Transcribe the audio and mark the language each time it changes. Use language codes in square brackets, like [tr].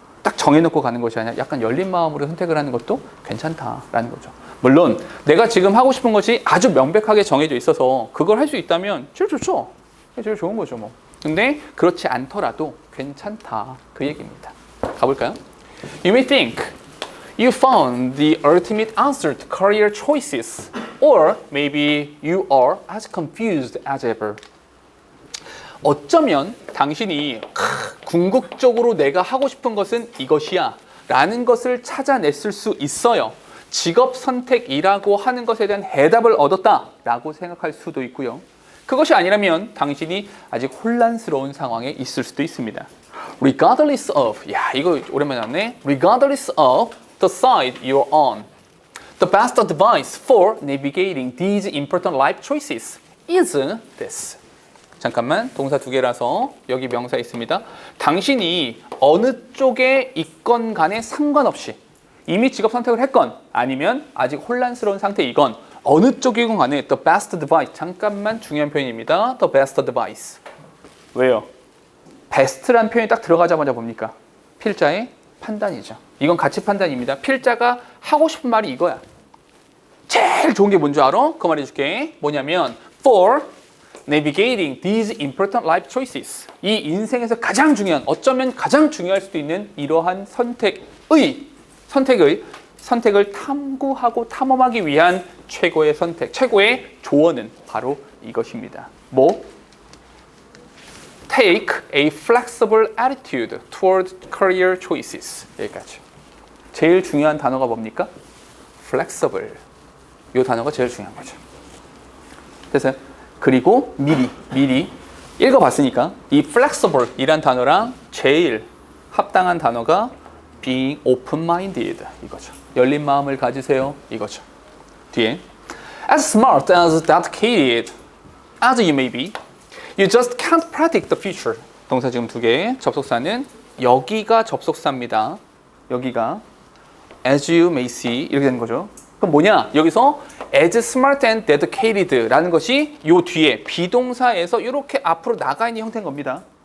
[ko] 딱 정해놓고 가는 것이 아니라 약간 열린 마음으로 선택을 하는 것도 괜찮다라는 거죠. 물론 내가 지금 하고 싶은 것이 아주 명백하게 정해져 있어서 그걸 할 수 있다면 제일 좋죠. 제일 좋은 거죠 뭐. 근데 그렇지 않더라도 괜찮다 그 얘기입니다. 가볼까요? [en] You may think you found the ultimate answer to career choices, or maybe you are as confused as ever. [ko] 어쩌면 당신이 궁극적으로 내가 하고 싶은 것은 이것이야 라는 것을 찾아냈을 수 있어요. 직업 선택이라고 하는 것에 대한 해답을 얻었다 라고 생각할 수도 있고요. 그것이 아니라면 당신이 아직 혼란스러운 상황에 있을 수도 있습니다. [en] Regardless of, [ko] 야 이거 오랜만에 나왔네. [en] Regardless of the side you're on, the best advice for navigating these important life choices is this. [ko] 잠깐만, 동사 두 개라서 여기 명사 있습니다. 당신이 어느 쪽에 있건 간에 상관없이 이미 직업 선택을 했건 아니면 아직 혼란스러운 상태이건 어느 쪽이건 간에 [en] the best advice, [ko] 잠깐만 중요한 표현입니다. [en] the best advice. [ko] 왜요? best란 표현이 딱 들어가자마자 뭡니까? 필자의 판단이죠. 이건 가치 판단입니다. 필자가 하고 싶은 말이 이거야. 제일 좋은 게 뭔지 알아? 그 말 해줄게. 뭐냐면 [en] for navigating these important life choices. [ko] 이 인생에서 가장 중요한, 어쩌면 가장 중요할 수도 있는 이러한 선택을 탐구하고 탐험하기 위한 최고의 선택, 최고의 조언은 바로 이것입니다. 뭐? [en] Take a flexible attitude toward career choices. [ko] 여기까지. 제일 중요한 단어가 뭡니까? [en] flexible. [ko] 이 단어가 제일 중요한 거죠. 됐어요? 그리고 미리 읽어봤으니까 이 flexible 이란 단어랑 제일 합당한 단어가 [en] being open-minded [ko] 이거죠. 열린 마음을 가지세요 이거죠. 뒤에 [en] as smart as dedicated as you may be, you just can't predict the future. [ko] 동사 지금 두 개, 접속사는 여기가 접속사입니다. 여기가 [en] as you may see [ko] 이렇게 되는 거죠. 그럼 뭐냐? 여기서 [en] as smart and dedicated [ko] 라는 것이 요 뒤에 비동사에서 이렇게 앞으로 나가 있는 형태인 겁니다.